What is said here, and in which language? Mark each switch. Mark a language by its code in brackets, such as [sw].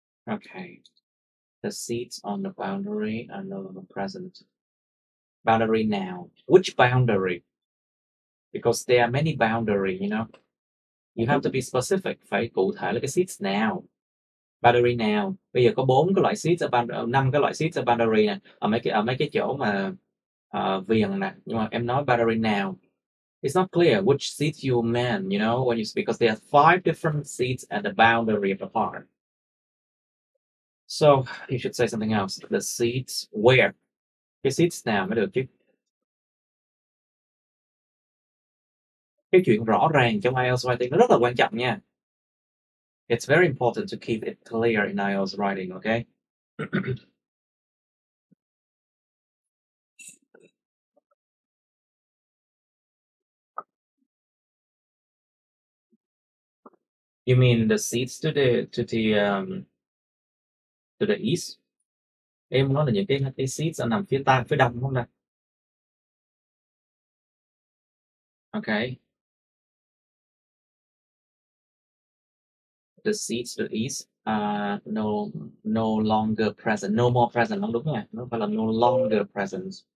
[en] Okay. The seats on the boundary are no longer present. Boundary now. Which boundary? Because there are many boundary, you know. You have to be specific. [vi] Phải cụ thể là cái seats now. [en] Boundary now. [vi] Bây giờ có 4 cái loại seats ở boundary, 5 cái loại seats ở boundary nè. Ở mấy cái chỗ mà viền nè. Nhưng mà em nói [en] boundary now. It's not clear which seats you meant, you know, because there are 5 different seats at the boundary of the park. So you should say something else. The seats where? [vi] Cái seats nào mới được chứ? Cái chuyện rõ ràng trong IELTS writing nó rất là quan trọng nha. [en] It's very important to keep it clear in IELTS writing, okay? You mean the seats to the east? [vi] Em nói là những cái seats nằm phía đông đúng không ta? [en] Okay. The seats to the east are no longer present. No more present [vi] không đúng nha. Nó phải là [en] no longer present.